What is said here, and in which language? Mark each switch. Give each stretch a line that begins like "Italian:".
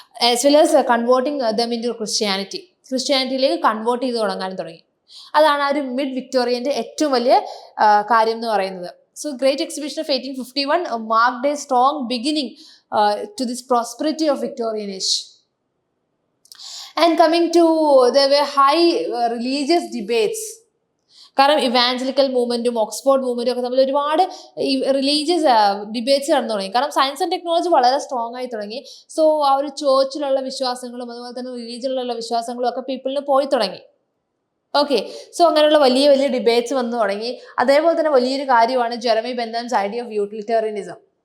English: as well as converting them into ക്രിസ്ത്യാനിറ്റിയിലേക്ക്
Malayalam: convert ചെയ്ത് തുടങ്ങാനും തുടങ്ങി. അതാണ് ആ ഒരു മിഡ് വിക്ടോറിയൻ്റെ ഏറ്റവും വലിയ കാര്യം എന്ന് പറയുന്നത്.
English: So great exhibition of 1851 marked a strong beginning to this prosperity of Victorian age. And coming to, there were high religious debates.
Malayalam: കാരണം ഇവാഞ്ചലിക്കൽ മൂവ്മെന്റും ഓക്സ്ഫോർഡ് മൂവ്മെന്റും ഒക്കെ തമ്മിൽ ഒരുപാട് റിലീജിയസ് ഡിബേറ്റ്സ് നടന്നു തുടങ്ങി. കാരണം സയൻസ് ആൻഡ് ടെക്നോളജി വളരെ സ്ട്രോങ് ആയി തുടങ്ങി. സോ ആ ഒരു ചേർച്ചിലുള്ള വിശ്വാസങ്ങളും അതുപോലെ തന്നെ റിലീജിയനിലുള്ള വിശ്വാസങ്ങളും ഒക്കെ പീപ്പിളിന് പോയി തുടങ്ങി. ഓക്കെ, സോ അങ്ങനെയുള്ള വലിയ വലിയ ഡിബേറ്റ്സ് വന്നു തുടങ്ങി. അതേപോലെ തന്നെ വലിയൊരു കാര്യമാണ് ജെറമി ബെന്താംസ് ഐഡിയ ഓഫ് യൂട്ടിലിറ്റേറിയനിസം.